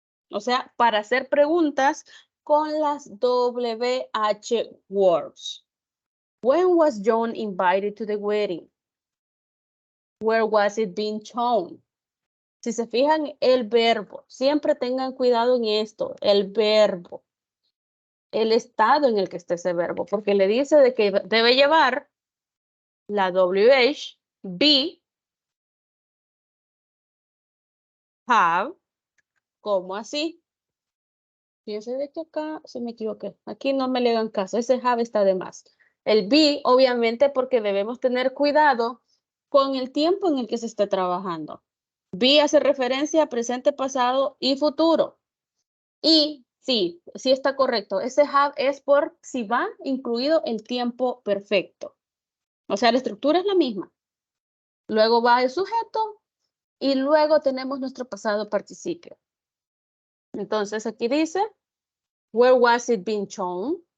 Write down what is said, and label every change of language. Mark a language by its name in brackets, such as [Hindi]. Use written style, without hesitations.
[Spanish] O sea, para hacer preguntas con las WH words. [English] When was John invited to the wedding? Where was it being shown? [Spanish] Si se fijan, el verbo, siempre tengan cuidado en esto, el verbo, el estado en el que está ese verbo, porque le dice de que debe llevar la WH, be, have, ¿cómo así? Fíjense de que acá se me equivoqué, aquí no me le hagan caso, ese have está de más. El be, obviamente, porque debemos tener cuidado con el tiempo en el que se está trabajando. Be hace referencia a presente, pasado y futuro. Y sí, sí está correcto. Ese have es por si va incluido el tiempo perfecto. O sea, la estructura es la misma. Luego va el sujeto y luego tenemos nuestro pasado participio. Entonces aquí dice, [English] where was it being shown?